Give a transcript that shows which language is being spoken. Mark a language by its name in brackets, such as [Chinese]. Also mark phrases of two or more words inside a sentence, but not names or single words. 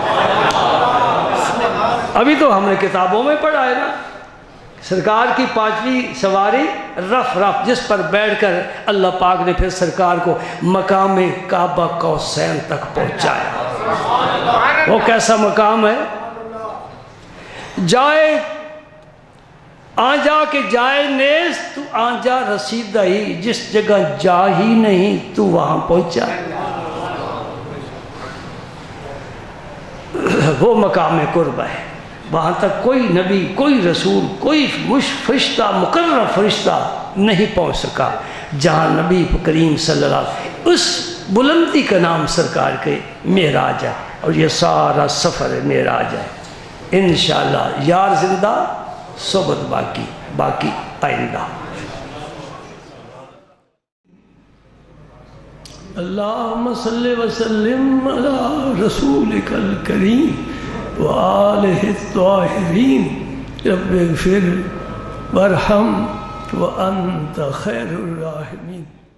[Urdu] ابھی تو ہم نے کتابوں میں پڑھا ہے نا، سرکار کی 5ویں سواری رف، جس پر بیٹھ کر اللہ پاک نے پھر سرکار کو مقام کعبہ قوسین تک پہنچایا۔ وہ کیسا مقام ہے؟ [Persian] جائے آنجا کے جائے نیز تو آنجا رسیدہ ہی، [Urdu] جس جگہ جا ہی نہیں تو وہاں پہنچا۔ وہ مقام قرب ہے، وہاں تک کوئی نبی، کوئی رسول، کوئی فرشتہ، مقرر فرشتہ نہیں پہنچ سکا جہاں نبی کریم صلی اللہ علیہ وسلم۔ اس بلندی کا نام سرکار کے معراج ہے، اور یہ سارا سفر معراج ہے۔ انشاءاللہ [Persian] یار زندہ، صحبت باقی [Urdu] آئندہ۔ [Arabic] اللہم صلی وسلم علی رسولک الکریم وآلہ الطاہرین، رب اغفر وارحم وانت خیر الراحمین۔